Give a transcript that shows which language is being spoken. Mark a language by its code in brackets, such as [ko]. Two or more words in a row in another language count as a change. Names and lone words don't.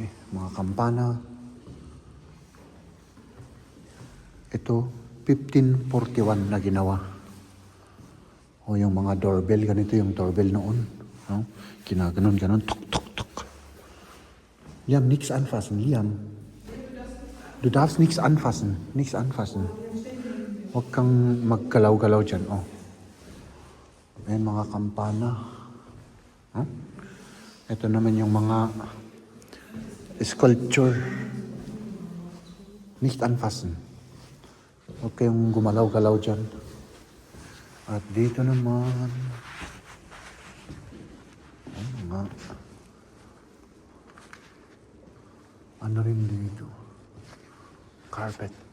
[tl] Mga kampana. Ito, 1541 na ginawa. O yung mga doorbell, ganito yung doorbell noon. No? Ginaganon, tok, tok, tok. Liam, [de] nichts anfassen, Liam. Du darfst nichts anfassen. [tl] Huwag kang magkalaw-galaw dyan, oh. Ayan, mga kampana. Ito naman yung mga sculpture. [de] Nicht anfassen. [tl] Huwag kayong gumalaw-galaw dyan. At dito naman, mga ano rin dito, carpet.